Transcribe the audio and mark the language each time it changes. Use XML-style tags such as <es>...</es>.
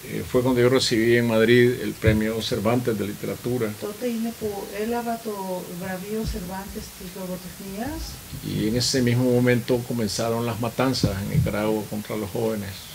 <es>fue cuando yo recibí en Madrid el premio Cervantes de literatura</es> <el>τότε είναι που έλαβα το βραβείο Cervantes της λογοτεχνίας</el> <es>y en ese mismo momento comenzaron las matanzas en Nicaragua contra los jóvenes.</es>